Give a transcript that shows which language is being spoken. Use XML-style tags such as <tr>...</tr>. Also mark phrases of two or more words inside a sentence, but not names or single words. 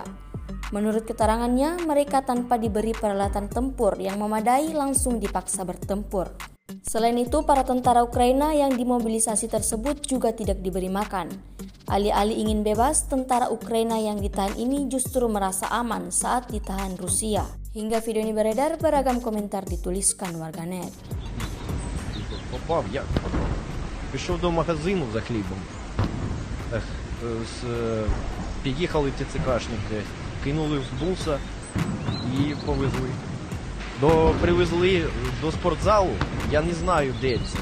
<id>Menurut keterangannya, mereka tanpa diberi peralatan tempur yang memadai langsung dipaksa bertempur. Selain itu, para tentara Ukraina yang dimobilisasi tersebut juga tidak diberi makan. Alih-alih ingin bebas, tentara Ukraina yang ditahan ini justru merasa aman saat ditahan Rusia. Hingga video ini beredar, beragam komentar dituliskan warganet.</id> <uk>Попав як? Пішов до магазину за хлібом. Під'їхали ТЦКшники, кинули в буса і повезли. Привезли до спортзалу, я не знаю де це.</uk>